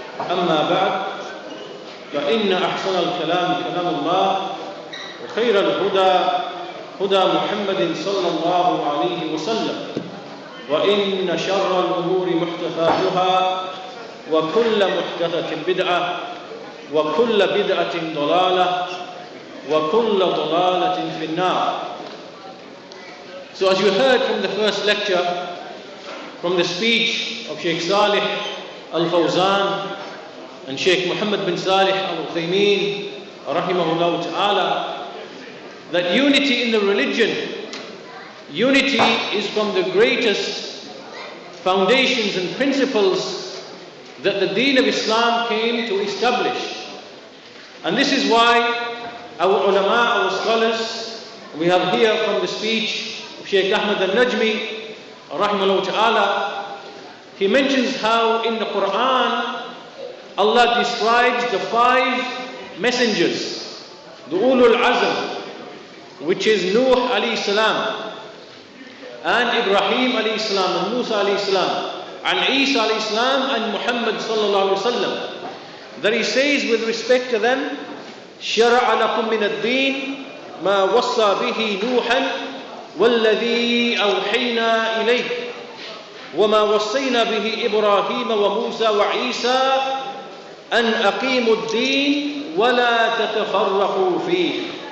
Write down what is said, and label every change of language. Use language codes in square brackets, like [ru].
[ar] أما بعد، فإن أحسن الكلام كلام الله، وخير الهدى هدى محمد صلى الله عليه وسلم، وإن شر الأمور محدثاتها، وكل محدثة بدعة، وكل بدعة ضلالة، وكل ضلالة في النار. [en] So as you heard from the first lecture, from the speech of Shaykh Salih al-Fawzan and Shaykh Muhammad bin Salih al-Uthaymeen rahimahullah ta'ala, that unity in the religion, unity is from the greatest foundations and principles that the deen of Islam came to establish. And this is why our ulama, our scholars, we have here from the speech Shaykh Ahmad al-Najmi rahimahullah ta'ala, he mentions how in the Quran Allah describes the 5 messengers, the Ulul Azm, which is Nuh alayhi salam, and Ibrahim alayhi salam, and Musa alayhi salam, and Isa alayhi salam, and Muhammad sallallahu alayhi wasallam. That he says with respect to them, [ar] شَرَعَ لَكُم مِّنَ الدِّينِ مَا وَصَّى بِهِ نُوحًا وَالَّذِي أَوْحَيْنَا إِلَيْكَ وَمَا وَصَّيْنَا بِهِ إِبْرَاهِيمَ وَمُوسَى وَعِيسَى أَنْ أَقِيمُوا الدِّينَ وَلَا تَتَفَرَّقُوا فِيهِ.